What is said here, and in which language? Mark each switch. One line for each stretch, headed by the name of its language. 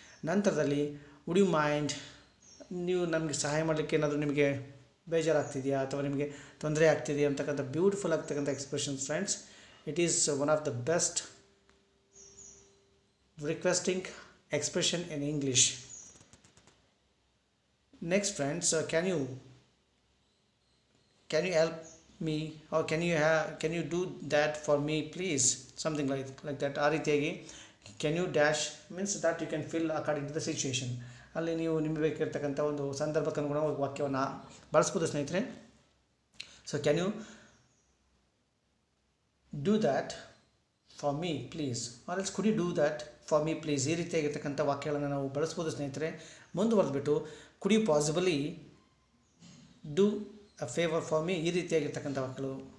Kannada: ನಂತರದಲ್ಲಿ
English: Would you mind.
Kannada: ನೀವು ನಮಗೆ ಸಹಾಯ ಮಾಡಲಿಕ್ಕೆ ಏನಾದರೂ ನಿಮಗೆ ಬೇಜಾರಾಗ್ತಿದೆಯಾ ಅಥವಾ ನಿಮಗೆ ತೊಂದರೆ ಆಗ್ತಿದೆಯಾ ಅಂತಕ್ಕಂಥ ಬ್ಯೂಟಿಫುಲ್ ಆಗ್ತಕ್ಕಂಥ expressions friends.
English: It is one of the best requesting expression in English. Next friends, can you help me or can you do that for me please, something like that.
Kannada: ಆ ರೀತಿಯಾಗಿ
English: can you dash means that you can fill according to the situation.
Kannada: ಅಲ್ಲಿ ನೀವು ನಿಮಗೆ ಬೇಕಿರ್ತಕ್ಕಂಥ ಒಂದು ಸಂದರ್ಭಕ್ಕೆ ಅನುಗುಣವಾಗಿ ವಾಕ್ಯವನ್ನು ಬಳಸ್ಬೋದು ಸ್ನೇಹಿತರೆ.
English: So can you do that for me please or else could you do that for me please.
Kannada: ಈ ರೀತಿಯಾಗಿರ್ತಕ್ಕಂಥ ವಾಕ್ಯಗಳನ್ನು ನಾವು ಬಳಸ್ಬೋದು ಸ್ನೇಹಿತರೆ. ಮುಂದುವರೆದ್ಬಿಟ್ಟು
English: Could you possibly do a favour for me.
Kannada: ಈ ರೀತಿಯಾಗಿರ್ತಕ್ಕಂಥ ವಾಕ್ಯಗಳು